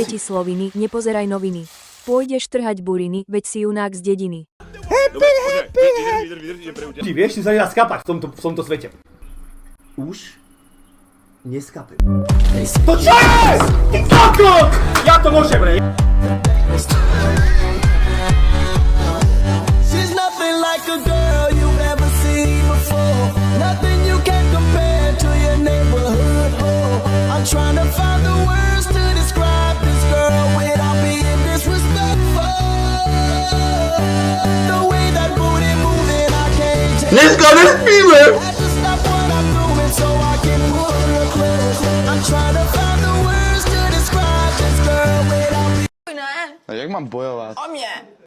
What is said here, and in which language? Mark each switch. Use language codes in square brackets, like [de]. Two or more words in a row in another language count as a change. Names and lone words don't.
[sk] deti sloviny, nepozeraj noviny. Pôjdeš trhať buriny, veď si junák z dediny. Ty vieš, ty sa nedá skapať v tomto svete. Už neskapem. To čo je? Ty kokot! Ja to môžem, bre. [en] She's nothing like a girl you've ever seen before. Nothing you can compare to your neighborhood whore. I'm trying to find the words to describe this girl without being disrespectful. The way that booty moving, I can't take. Let's go, let's be I had to stop what I'm doing so I can pull her close. I'm trying to find the words to describe this girl without being. [sk] A jak mám bojovať?